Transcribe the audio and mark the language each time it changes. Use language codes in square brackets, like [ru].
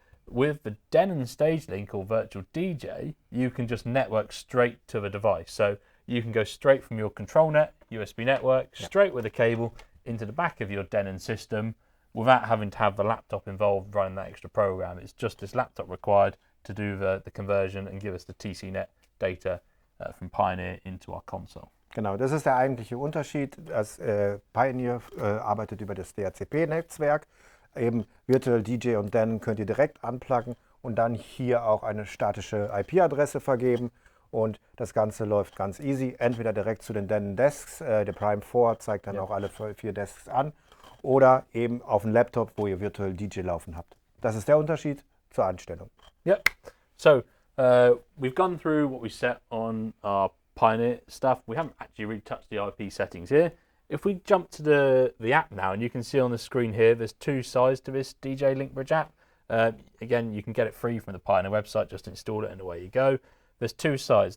[en] With the Denon StageLink or Virtual DJ, you can just network straight to the device. So you can go straight from your ControlNet USB network, straight with a cable into the back of your Denon system without having to have the laptop involved running that extra program. It's just this laptop required to do the conversion and give us the TCNet data from Pioneer into our console. [de] Genau, das ist der eigentliche Unterschied. Das Pioneer arbeitet über das DHCP-Netzwerk. Eben Virtual DJ und Denon könnt ihr direkt anpluggen und dann hier auch eine statische IP-Adresse vergeben. Und das Ganze läuft ganz easy, entweder direkt zu den Denon Desks, der Prime 4 zeigt dann auch alle 4 Desks an, oder eben auf dem Laptop, wo ihr Virtual DJ laufen habt. Das ist der Unterschied zur Einstellung. [en] Yep. So we've gone through what we set on our Pioneer stuff. We haven't actually really touched the IP settings here. If we jump to the app now, and you can see on the screen here, there's 2 sides to this DJ Link Bridge app. Again, you can get it free from the Pioneer website, just install it and away you go. There's 2 sides.